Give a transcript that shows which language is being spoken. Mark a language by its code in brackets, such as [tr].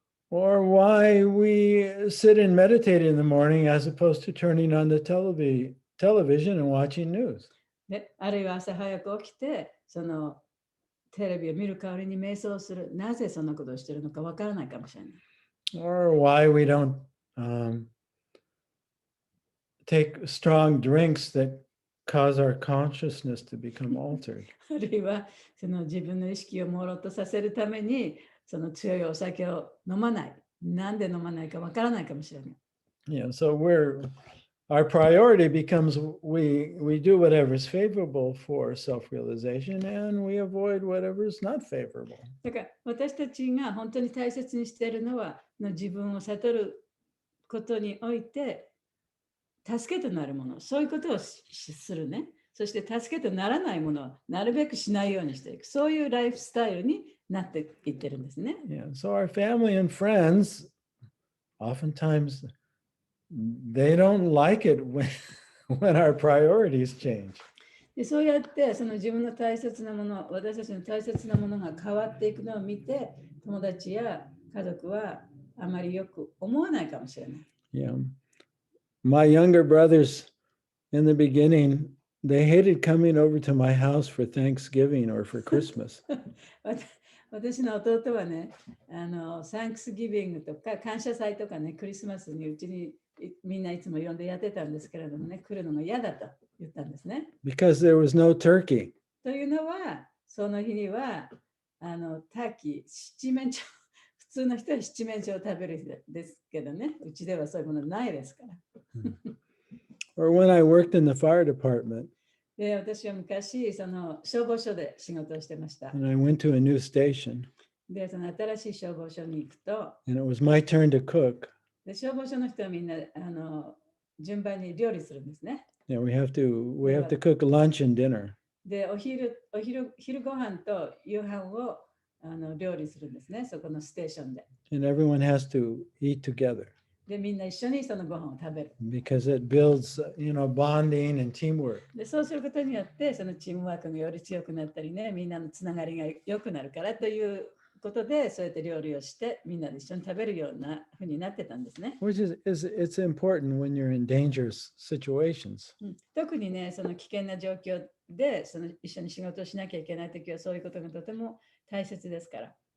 [en] Or why we sit and meditate in the morning as opposed to turning on the television and watching news. [ja] で、あるいは朝早く起きて、そのテレビを見る代わりに瞑想する。なぜそんなことをしているのかわからないかもしれない。 [en] Or why we don't take strong drinks that cause our consciousness to become altered. [ja] あるいはその自分の意識を朦朧とさせるためにその強いお酒を飲まない。なんで飲まないかわからないかもしれない。 [en] Yeah, so our priority becomes we do whatever is favorable for self-realization and we avoid whatever is not favorable. [ja] だから私たちが本当に大切にしているのは自分を悟ることにおいて助けとなるもの、そういうことをするね。そして助けとならないものはなるべくしないようにしていく。そういうライフスタイルになっていってるんですね。 [en] Yeah, so our family and friends, oftentimes, they don't like it when our priorities change. [ja] でそうやってその自分の大切なもの、私たちの大切なものが変わっていくのを見て、友達や家族はあまりよく思わないかもしれない。 [en] Yeah. My younger brothers in the beginning, they hated coming over to my house for Thanksgiving or for Christmas. [ja] 私の弟はね、サンクスギビングとか感謝祭とかね、クリスマスにうちにみんないつも呼んでやってたんですけれどもね、来るのが嫌だと言ったんですね。 [en] because there was no turkey. [ja] というのは、その日にはターキー、七面鳥、普通の人は七面鳥を食べる日ですけどね、うちではそういうものないですから。 [en] Or when I worked in the fire department [ja] で、私は昔、その消防署で仕事をしてました。 [en] and I went to a new station [ja] で、その新しい消防署に行くと、 [en] and it was my turn to cook. [ja] で消防署の人はみんな順番に料理するんですね。 [en] Yeah, we have to cook lunch and dinner. [ja] で、昼ご飯と夕飯を料理するんですね、そこのステーションで。 [en] And everyone has to eat together [ja] で、みんな一緒にそのご飯を食べる。 [en] because it builds, bonding and teamwork. [ja] で、そうすることによって、そのチームワークがより強くなったりね、みんなのつながりが良くなるからということで、そうやって料理をして、みんなで一緒に食べるようなふうになってたんですね。 [en] Which it's important when you're in dangerous situations. [ja] 特にね、その危険な状況で、一緒に仕事をしなきゃいけないときは、そういうことがとても大切ですから。